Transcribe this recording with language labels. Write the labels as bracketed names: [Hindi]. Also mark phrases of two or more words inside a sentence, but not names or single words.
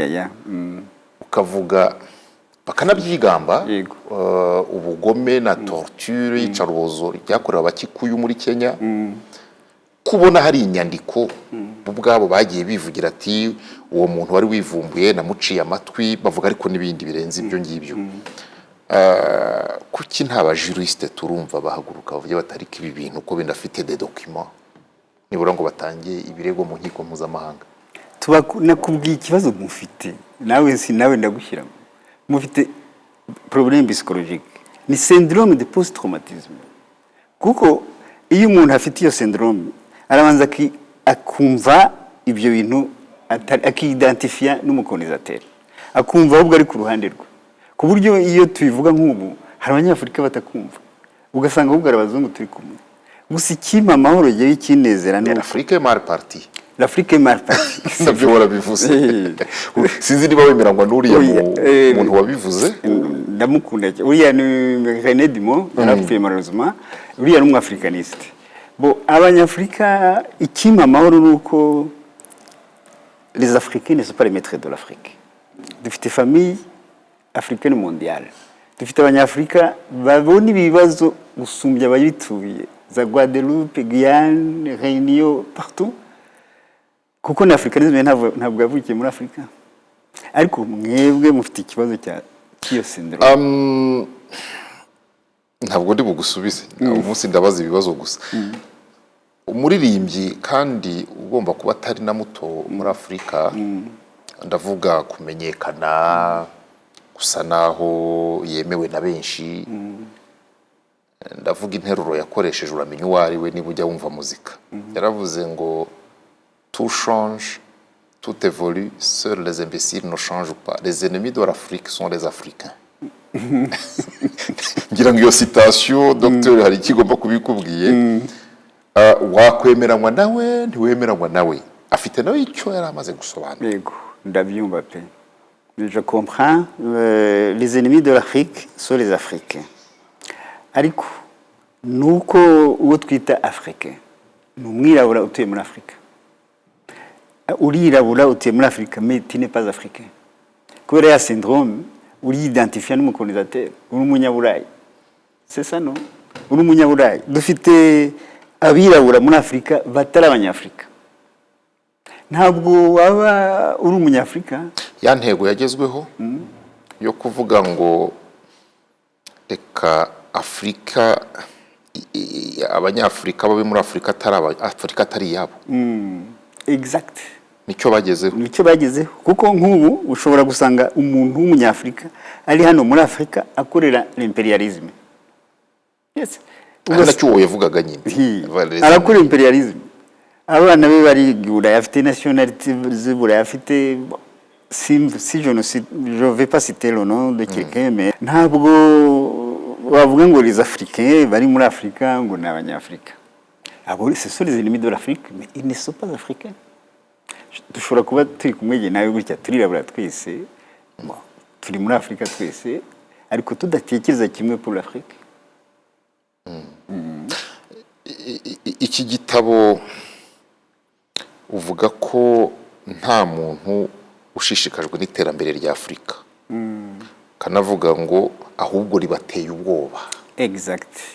[Kinyarwanda] ukavuga bakanabyigamba ubugome na torture y'icarubozo ryakorewe abakikuyu muri Kenya kubona hari inyandiko ubwabo bagiye bivugira ati uwo muntu wari wivumbuye namuciye amatwi bavuga ariko nibindi birenze ibyo ngibyo kuki nta ba juriste turumva bahaguruka bavuye batarika ibi bintu ko bindafite [French] des documents [Kinyarwanda] nibura ngo batangiye ibirego mu nkiko mpuzamahanga nakubwiye ikibazo mufite nawe ndagushyiramo mufite [French] problème psychologique [Kinyarwanda] ni [French] syndrome de post traumatisme [Kinyarwanda] kuko iyo umuntu afite iyo syndrome arabanza akumva ibyo bintu akidentifia n'umukolonisateur akumva ahubwo ari ku ruhande rwe ku buryo iyo tubivuga nk'ubu hari abanyafurika batakumva ugasanga ahubwo arabazungu turi kumwe gusa ikimpa amahoro giye kinezera [French] ni Afrique mal partie l'Afrique mal partie [Kinyarwanda] sabyo warabivuze sinzi niba wemerangwa n'uriya muntu wabivuze ndamukunda uriya ni René Dumont yarapfuye malheureusement uriya ni umwafricaniste bo abanyafrika ikimpa amahoro nuko [French] les Africains ne sont pas les maîtres de l'Afrique [Kinyarwanda] dufite [French] famille africaine mondiale [Kinyarwanda] dufite abanyafrika babona ibibazo gusumbya abayituye za Guadeloupe, Guyane, Réunion, partout kuko na africanisme ntabwo yavukiye muri Afrika ariko mwebwe mufite ikibazo cy'iyo syndrome ntabwo ndi bugusubize umunsi ndabaza ibibazo gusa umuririmbyi kandi ugomba kuba atari na muto muri Afrika ndavuga kumenyekana gusa naho yemewe na benshi ndavuga interuro yakoresheje uramenya uwo ari we niba ujya wumva muzika yaravuze ngo [French] tout change tout évolue seuls les imbéciles ne changent pas les ennemis de l'Afrique sont les Africains [Kinyarwanda] ngira ngo iyo citation docteur hari ikigomba kubikubwiye wakwemeranywa nawe ntiwemeranywa nawe afite nawe icyo yari amaze gusobanura yego ndabyumva pe [French] je comprends les ennemis de l'Afrique sont les Africains [Kinyarwanda] ariko nuko uwo twita Africain ni umwirabura utuye muri Afrika urirabura utuye muri Afrika [French] mais tu n'es pas africain [Kinyarwanda] kubera ya syndrome uri identifié n'umukolonisateur uri umunyaburayi [French] c'est ça non [Kinyarwanda] uri umunyaburayi dufite abirabura muri Afrika batari abanyafrika ntabwo waba uri umunyafrika ya ntego yagezweho yo kuvuga ngo reka Afurika abanyafurika babe muri Afurika Afurika atari iyabo. [French] Exact. [Kinyarwanda] Nicyo bagezeho kuko nk'ubu ushobora gusanga umuntu w'umunyafurika ari hano muri Afurika akorera imperialism. [English] Yes. [Kinyarwanda] Nacyo wowe yavugaga nyine. Arakora imperialism. Abana be bari Buraya, afite nationalité z'Buraya, afite [French] si je vais pas citer le nom de quelqu'un, mais [Kinyarwanda] ntabwo bavuga ngo [French] les Africains [Kinyarwanda] bari muri Afurika ngo ni abanyafurika. [French] Abo ce sont les ennemis de l'Afrique, mais ils ne sont pas africains. [Kinyarwanda] Dushobora kuba turi kumwe nawe gutya turirabura twese, turi muri Afurika twese, ariko tudatekereza kimwe [French] pour l'Afrique. [Kinyarwanda] Iki gitabo uvuga ko nta muntu ushishikajwe n'iterambere rya Afurika, kanavuga ngo ahubwo ribateye ubwoba. [French] Exact.